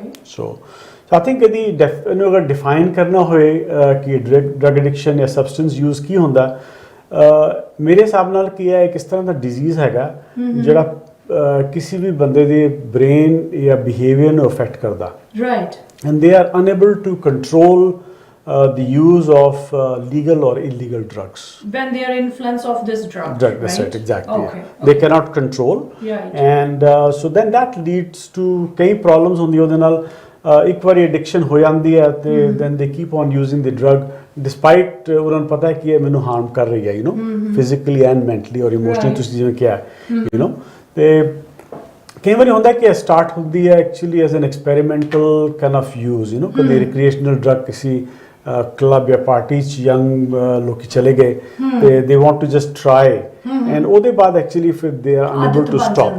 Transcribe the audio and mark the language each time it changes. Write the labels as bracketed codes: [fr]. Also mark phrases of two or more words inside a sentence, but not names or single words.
[en] so I think [pa] ਇਹਨੂੰ ਅਗਰ ਡਿਫਾਈਨ ਕਰਨਾ ਹੋਏ ਕਿ [en] drug addiction [pa] ਜਾਂ [en] substance use [pa] ਕੀ ਹੁੰਦਾ ਮੇਰੇ ਹਿਸਾਬ ਨਾਲ ਕੀ ਹੈ ਇੱਕ ਇਸ ਤਰ੍ਹਾਂ ਦਾ ਡਿਜ਼ੀਜ਼ ਹੈਗਾ ਜਿਹੜਾ ਕਿਸੇ ਵੀ ਬੰਦੇ ਦੇ ਬ੍ਰੇਨ ਜਾਂ ਬਿਹੇਵੀਅਰ ਨੂੰ ਅਫੈਕਟ ਕਰਦਾ। [en] Right. And they are unable to control the use of legal or illegal drugs. When they are influence of this drug. That's right, exactly. Okay, yeah. They cannot control. Right. And so then that leads to key problems on the other [pa] ਨਾਲ ਇੱਕ ਵਾਰੀ addiction ਹੋ ਜਾਂਦੀ ਹੈ ਤੇ [en] then they keep on using the drug despite [pa] ਉਹਨਾਂ ਨੂੰ ਪਤਾ ਹੈ ਕਿ ਇਹ ਮੈਨੂੰ ਹਾਰਮ ਕਰ ਰਹੀ ਹੈ [en] physically and mentally or emotionally [pa] ਤੁਸੀਂ ਜਿਵੇਂ ਕਿਹਾ ਤੇ ਕਈ ਵਾਰੀ ਹੁੰਦਾ ਕਿ ਸਟਾਰਟ ਹੁੰਦੀ ਹੈ [en] actually as an experimental kind of use ਕਦੇ recreational drug [pa] ਕਿਸੇ ਕਲੱਬ ਜਾਂ ਪਾਰਟੀ 'ਚ ਯੰਗ ਲੋਕੀ ਚਲੇ ਗਏ ਤੇ [en] they want to just try and [pa] ਉਹਦੇ ਬਾਅਦ ਐਕਚੁਅਲੀ ਫਿਰ [en] they are unable to stop.